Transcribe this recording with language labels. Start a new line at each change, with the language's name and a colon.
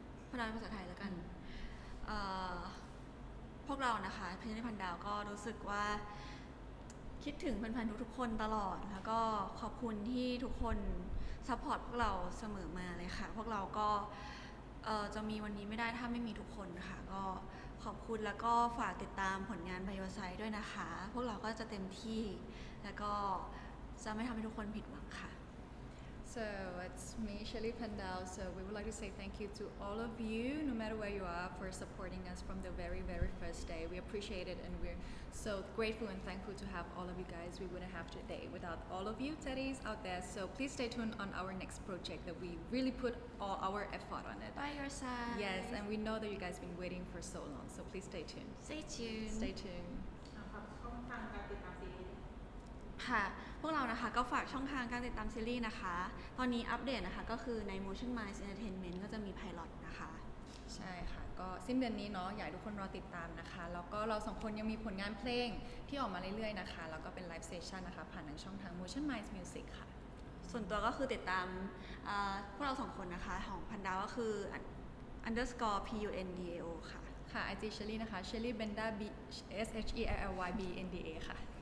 Thai: พนันภาษาไทยแล้วกันเอ่อพวกเรานะคะพินิจพันดาวก็รู้สึกว่าคิดถึงแฟนๆทุกๆคนตลอด แล้วก็ขอบคุณที่ทุกคนซัพพอร์ตพวกเราเสมอมาเลยค่ะ พวกเราก็จะมีวันนี้ไม่ได้ถ้าไม่มีทุกคนค่ะ ก็ขอบคุณแล้วก็ฝากติดตามผลงาน Bioscience ด้วยนะคะ พวกเราก็จะเต็มที่แล้วก็จะไม่ทำให้ทุกคนผิดหวังค่ะ
English: So it's me, Shelly Pandal. So we would like to say thank you to all of you, no matter where you are, for supporting us from the very, very first day. We appreciate it and we're so grateful and thankful to have all of you guys. We wouldn't have today without all of you teddies out there. So please stay tuned on our next project that we really put all our effort on it. By your side Yes, and we know that you guys been waiting for so long. So please stay tuned. Stay tuned Stay tuned.
Thai: ฝากช่องทางการติดตามซีรีส์ ค่ะ พวกเรานะคะก็ฝากช่องทางการติดตามซีรีส์นะคะ ตอนนี้อัปเดตนะคะก็คือใน Motion Minds Entertainment ก็จะมีไพลอตนะคะ ใช่ค่ะ ก็สิ้นเดือนนี้เนาะอยากให้ทุกคนรอติดตามนะคะ แล้วก็เราสองคนยังมีผลงานเพลงที่ออกมาเรื่อยๆนะคะ แล้วก็เป็นไลฟ์เซสชันนะคะ ผ่านทางช่องทาง Motion Minds Music ค่ะ ส่วนตัวก็คือติดตามพวกเราสองคนนะคะ ของพันดาวก็คือ underscore pundao ค่ะ ค่ะ IG Shelly นะคะ Shelly Benda B S H E L L Y B N D A ค่ะ